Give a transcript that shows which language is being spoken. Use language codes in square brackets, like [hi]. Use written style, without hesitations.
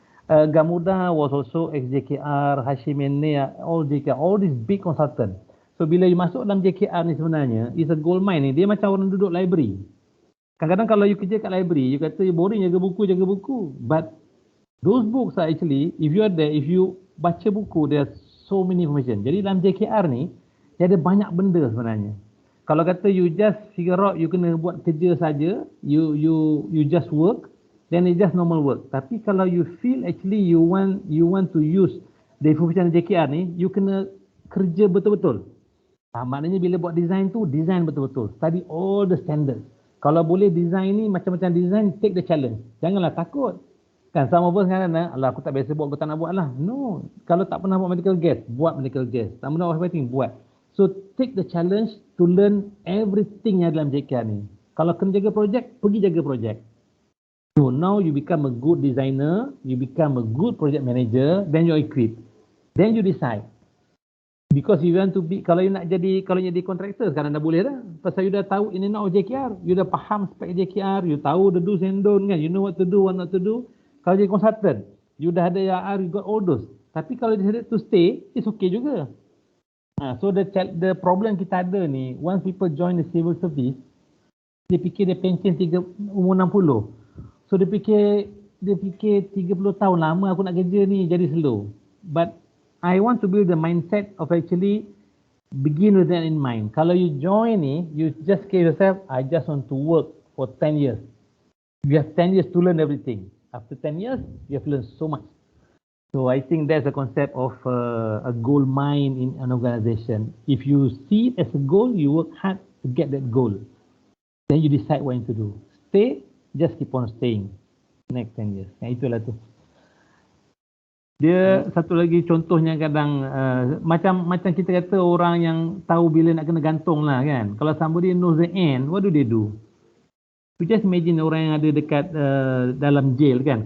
[en] Gamuda was also ex-JKR, Hashim Enne, all JKR, all these big consultant. [ms] So bila you masuk dalam JKR ni sebenarnya, [en] is a gold mine [ms] ni, dia macam orang duduk library. Kadang-kadang kalau you kerja kat library, you kata boring jaga buku. [en] But those books are actually, if you are there, if you [ms] baca buku, [en] there are so many information. [ms] Jadi dalam JKR ni, dia ada banyak benda sebenarnya. Kalau kata [en] you just figure out, you [ms] kena buat kerja saja, [en] you just work, then it's just normal work. [ms] Tapi kalau [en] you feel actually you want to use the information JKR ni, you [ms] kena kerja betul-betul. Maknanya bila buat design tu, design betul-betul. [en] Study all the standards. [ms] Kalau boleh design ni, macam-macam design, [en] take the challenge. [ms] Janganlah takut. Kan sama pun sekarang, alah aku tak biasa buat, aku tak nak buat lah. No. Kalau tak pernah buat medical gas, buat medical gas. Tak pernah buat fighting, buat. [en] So take the challenge to learn everything [ms] yang dalam JKR ni. Kalau kena jaga projek, pergi jaga projek. [en] So now you become a good designer, you become a good project manager, then you're equipped. Then you decide. Because you want to be, [ms] kalau you nak jadi, kalau you jadi kontraktor sekarang dah boleh dah. [en] Pasal you [ms] dah tahu [en] in and out of JKR, you [ms] dah faham spek [en] JKR, you tahu the do's and don't kan, you know what to do, what not to do. Kalau jadi consultant, you [ms] dah ada [en] IR, you got all those. [ms] Tapi kalau [en] decided to stay, it's okay juga. So the problem [ms] kita ada ni, [en] once people join the civil service, [ms] dia fikir dia pension umur 60. So dia fikir 30 tahun lama aku nak kerja ni, jadi slow. [en] But I want to build the mindset of actually begin with that in mind. Kalau you join ni, you just give yourself, I just want to work for 10 years. You have 10 years to learn everything. After 10 years, you have learned so much. So I think that's the concept of a gold mine in an organization. If you see it as a goal, you work hard to get that goal. Then you decide what to do. Stay, just keep on staying. Next 10 years. [ms] Itulah tu. Dia satu lagi contohnya kadang macam kita kata orang yang tahu bila nak kena gantung lah kan. [en] Kalau somebody knows the end, what do they do? You just imagine [ms] orang yang ada dekat dalam jail kan.